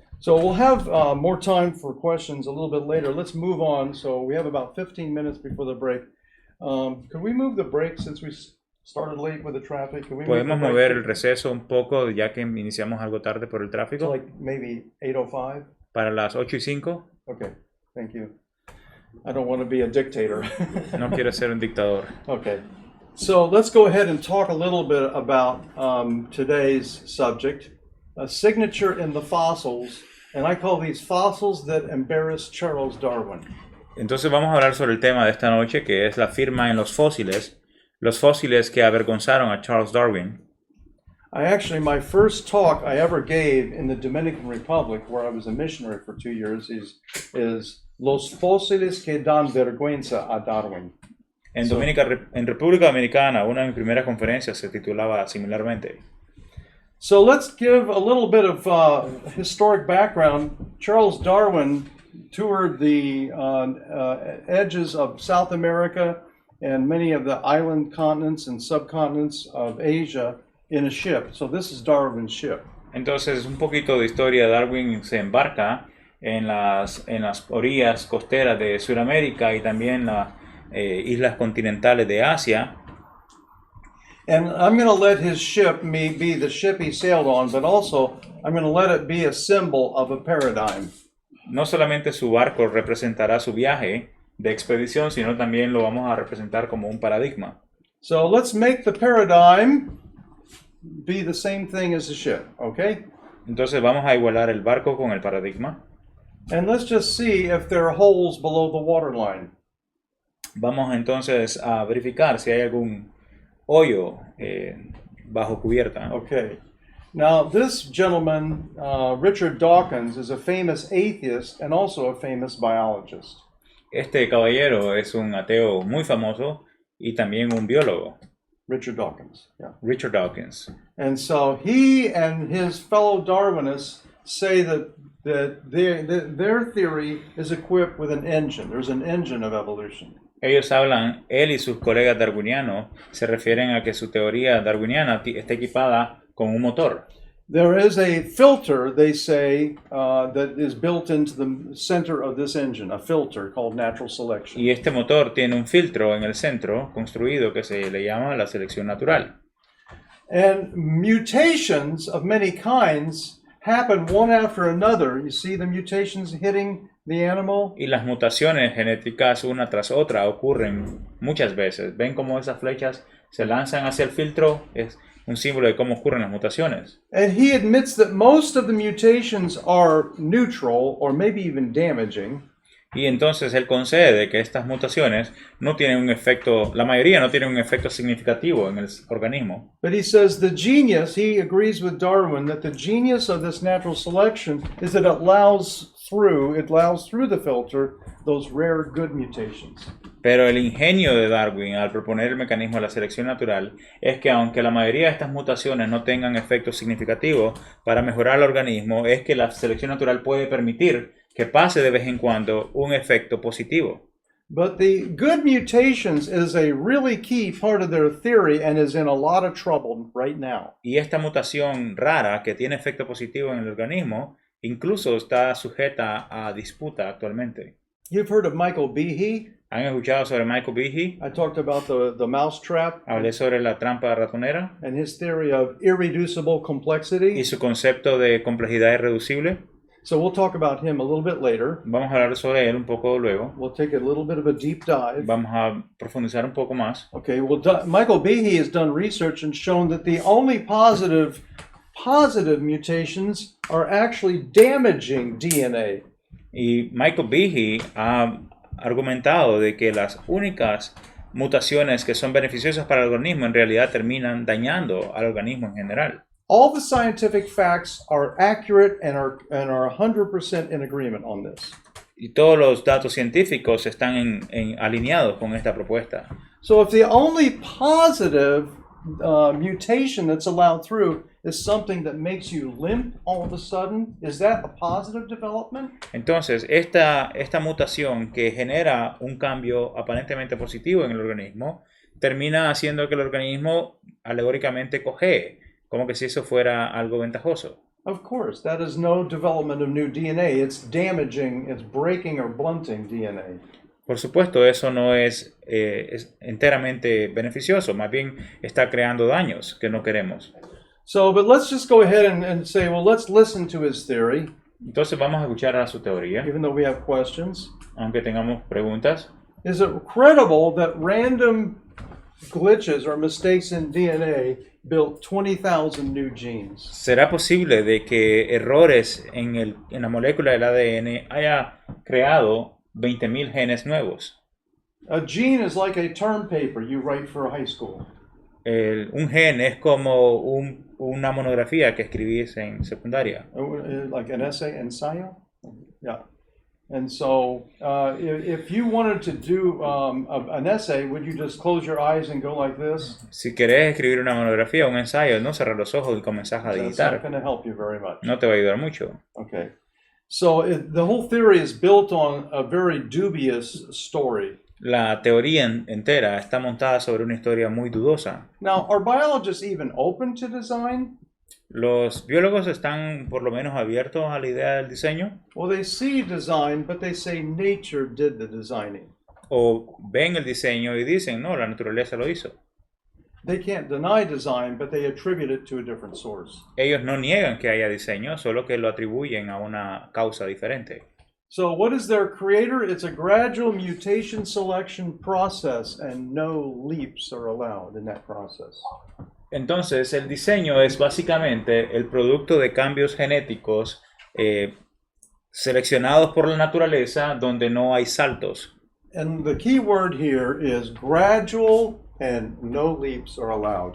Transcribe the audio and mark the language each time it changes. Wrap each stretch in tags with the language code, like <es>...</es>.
<en>So we'll have more time for questions a little bit later. Let's move on. So we have about 15 minutes before the break. Could we move the break since we started late with the traffic? Could we move</en> <es>Podemos</es> <en>the break</en> <es>mover el receso un poco ya que iniciamos algo tarde por el</es> <en>to</en> <es>tráfico</es> <en>like maybe 8:05?</en> <es>para las 8:05.</es> <en>Okay, thank you. I don't want to be a dictator.</en> <es>No quiero ser un dictador.</es> <en>Okay, so let's go ahead and talk a little bit about today's subject, a signature in the fossils, and I call these fossils that embarrass Charles Darwin.</en> <es>Entonces vamos a hablar sobre el tema de esta noche, que es la firma en los fósiles que avergonzaron a Charles Darwin.</es> <en>My first talk I ever gave in the Dominican Republic, where I was a missionary for 2 years, is</en> <es>Los fósiles que dan vergüenza a Darwin. En República Dominicana, una de mis primeras conferencias se titulaba similarmente.</es> <en>So let's give a little bit of historic background. Charles Darwin toured the edges of South America and many of the island continents and subcontinents of Asia in a ship. So this is Darwin's ship.</en> <es>Entonces, un poquito de historia. Darwin se embarca en las orillas costeras de Sudamérica y también las islas continentales de Asia.</es> <en>And I'm going to let his ship be the ship he sailed on, but also I'm going to let it be a symbol of a paradigm.</en> <es>No solamente su barco representará su viaje de expedición, sino también lo vamos a representar como un paradigma.</es> <en>So let's make the paradigm be the same thing as the ship, okay?</en> <es>Entonces vamos a igualar el barco con el paradigma.</es> <en>And let's just see if there are holes below the waterline.</en> <es>Vamos entonces a verificar si hay algún hoyo bajo cubierta.</es> <en>Okay. Now, this gentleman, Richard Dawkins, is a famous atheist and also a famous biologist.</en> <es>Este caballero es un ateo muy famoso y también un biólogo.</es> <en>Richard Dawkins, yeah. Richard Dawkins. And so he and his fellow Darwinists say that their theory is equipped with an engine. There's an engine of evolution.</en> <es>Él y sus colegas darwinianos se refieren a que su teoría darwiniana está equipada con un motor.</es> <en>There is a filter, they say, that is built into the center of this engine, a filter called natural selection.</en> <es>Y este motor tiene un filtro en el centro construido que se le llama la selección natural.</es> <en>And mutations of many kinds happen one after another. You see the mutations hitting the animal?</en> <es>Y las mutaciones genéticas una tras otra ocurren muchas veces. ¿Ven cómo esas flechas se lanzan hacia el filtro? Es un símbolo de cómo ocurren las mutaciones.</es> <en>And he admits that most of the mutations are neutral or maybe even damaging.</en> <es>Y entonces él concede que estas mutaciones no tienen un efecto, la mayoría no tienen un efecto significativo en el organismo.</es> <en>But he says the genius, he agrees with Darwin that the genius of this natural selection is that it allows through the filter those rare good mutations.</en> <es>Pero el ingenio de Darwin al proponer el mecanismo de la selección natural es que aunque la mayoría de estas mutaciones no tengan efectos significativos para mejorar el organismo, es que la selección natural puede permitir que pase de vez en cuando un efecto positivo.</es> <en>But the good mutations is a really key part of their theory and is in a lot of trouble right now.</en> <es>Y esta mutación rara que tiene efecto positivo en el organismo incluso está sujeta a disputa actualmente.</es> <en>You've heard of Michael Behe.</en> <es>¿Han escuchado sobre Michael Behe?</es> <en>I talked about the mouse trap</en> <es>Hablé sobre la trampa ratonera</es> <en>and his theory of irreducible complexity.</en> <es>y su concepto de complejidad irreducible.</es> <en>So we'll talk about him a little bit later.</en> <es>Vamos a hablar sobre él un poco luego.</es> <en>We'll take a little bit of a deep dive.</en> <es>Vamos a profundizar un poco más.</es> <en>Okay, well, Michael Behe has done research and shown that the only positive mutations are actually damaging DNA.</en> <es>Y Michael Behe ha argumentado de que las únicas mutaciones que son beneficiosas para el organismo en realidad terminan dañando al organismo en general.</es> <en>All the scientific facts are accurate and are 100% in agreement on this.</en> <es>Y todos los datos científicos están alineados con esta propuesta.</es> <en>So if the only positive mutation that's allowed through is something that makes you limp all of a sudden, is that a positive development?</en> <es>Entonces, esta mutación que genera un cambio aparentemente positivo en el organismo, termina haciendo que el organismo alegóricamente cojee, como que si eso fuera algo ventajoso.</es> <en>Of course, that is no development of new DNA. It's damaging, it's breaking or blunting DNA.</en> <es>Por supuesto, eso no es enteramente beneficioso, más bien está creando daños que no queremos.</es> <en>So, but let's just go ahead and say, well, let's listen to his theory,</en> <es>Entonces vamos a escuchar a su teoría,</es> <en>even though we have questions.</en> <es>aunque tengamos preguntas.</es> <en>Is it credible that random glitches or mistakes in DNA built 20,000 new genes?</en> <es>¿Será posible de que errores en la molécula del ADN haya creado 20.000 genes nuevos?</es> <en>A gene is like a term paper you write for high school.</en> <es>Un gen es como una monografía que escribís en secundaria.</es> <en>Like an essay, ensayo? Yeah. And so if you wanted to do an essay, would you just close your eyes and go like this?</en> <es>Si querés escribir una monografía, un ensayo, no cerrar los ojos y comenzás a</es> <en>That's not</en> <es>digitar.</es> <en>going to help you very much.</en> <es>No te va a ayudar mucho.</es> <en>Okay. So the whole theory is built on a very dubious story.</en> <es>La teoría entera está montada sobre una historia muy dudosa.</es> <en>Now, are biologists even open to design?</en> <es>Los biólogos están por lo menos abiertos a la idea del diseño</es> <en>Well, they see design, but they say nature did the designing.</en> <es>o ven el diseño y dicen, no, la naturaleza lo hizo.</es> <en>They can't deny design, but they attribute it to a different source.</en> <es>Ellos no niegan que haya diseño, solo que lo atribuyen a una causa diferente.</es> <en>So what is their creator? It's a gradual mutation selection process, and no leaps are allowed in that process.</en> <es>Entonces, el diseño es básicamente el producto de cambios genéticos seleccionados por la naturaleza donde no hay saltos.</es> <en>And the key word here is gradual and no leaps are allowed.</en>